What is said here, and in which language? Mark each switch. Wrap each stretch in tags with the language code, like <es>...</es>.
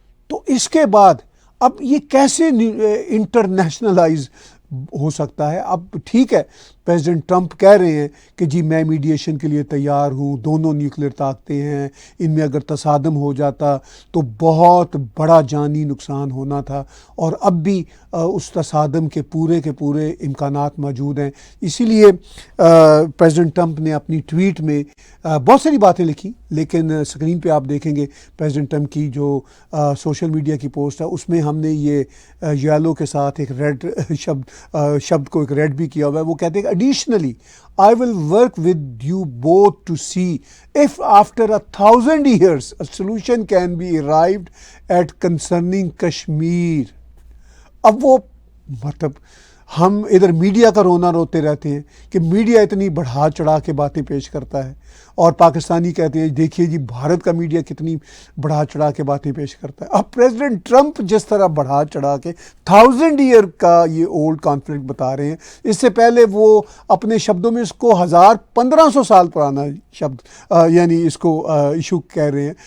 <ur>تو اس کے بعد اب یہ کیسے انٹرنیشنلائز ہو سکتا ہے؟ اب ٹھیک ہے، پریزیڈنٹ ٹرمپ کہہ رہے ہیں کہ جی میں میڈیشن کے لیے تیار ہوں، دونوں نیوکلیئر طاقتیں ہیں، ان میں اگر تصادم ہو جاتا تو بہت بڑا جانی نقصان ہونا تھا، اور اب بھی اس تصادم کے پورے امکانات موجود ہیں. اسی لیے پریزیڈنٹ ٹرمپ نے اپنی ٹویٹ میں بہت ساری باتیں لکھی، لیکن اسکرین پہ آپ دیکھیں گے پریزیڈنٹ ٹرمپ کی جو سوشل میڈیا کی پوسٹ ہے، اس میں ہم نے یہ یلو کے ساتھ ایک ریڈ شبد کو ایک ریڈ بھی کیا ہوا ہے. وہ کہتے ہیں کہ</ur> <en>additionally I will work with you both to see if after 1,000 years a solution can be arrived at concerning Kashmir.</en> <ur>اب وہ مطلب ہم ادھر میڈیا کا رونا روتے رہتے ہیں کہ میڈیا اتنی بڑھا چڑھا کے باتیں پیش کرتا ہے، اور پاکستانی کہتے ہیں دیکھیے جی بھارت کا میڈیا کتنی بڑھا چڑھا کے باتیں پیش کرتا ہے. اب پریزیڈنٹ ٹرمپ جس طرح بڑھا چڑھا کے 1000 ایئر کا یہ اولڈ کانفلکٹ بتا رہے ہیں، اس سے پہلے وہ اپنے شبدوں میں اس کو 1500 سال پرانا شبد یعنی اس کو ایشو کہہ رہے ہیں.</ur>